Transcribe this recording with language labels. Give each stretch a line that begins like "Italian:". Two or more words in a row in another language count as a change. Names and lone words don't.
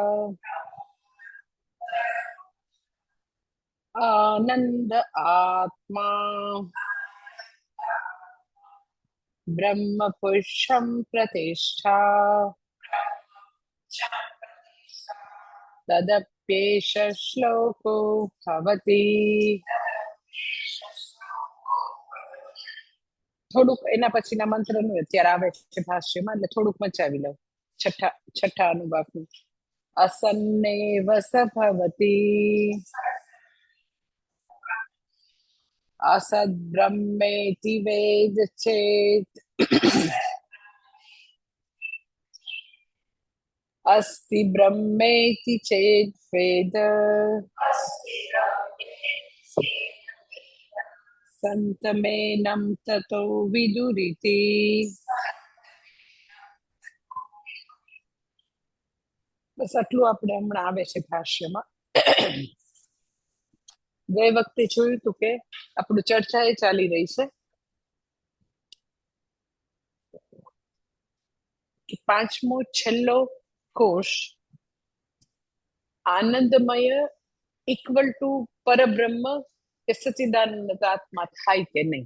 Sanskrit: आनन्द आत्मा ब्रह्मपुरुषं प्रतिष्ठा तदप्येष श्लोको भवति.
Gujarati: થોડુંક એના પછીના મંત્રનું અત્યારે આવે છે ભાષ્યમાં, એટલે થોડુંક મચાવી લઉં. છઠ્ઠા અનુભાગનું.
Sanskrit: असन्नेव स भवति असद् ब्रह्मेति वेद चेत् अस्ति ब्रह्मेति चेत् वेद संतमेनं ततो विदुरिति.
Gujarati: બસ આટલું આપણે હમણાં આવે છે ભાષ્યમાં. ગઈ વખતે જોયું હતું કે આપણું ચર્ચા એ ચાલી રહી છે કે પાંચમો છેલ્લો કોષ આનંદમય
English: equal to
Gujarati: પરબ્રહ્મ કે સચ્ચિદાનંદ આત્મા થાય કે નહીં.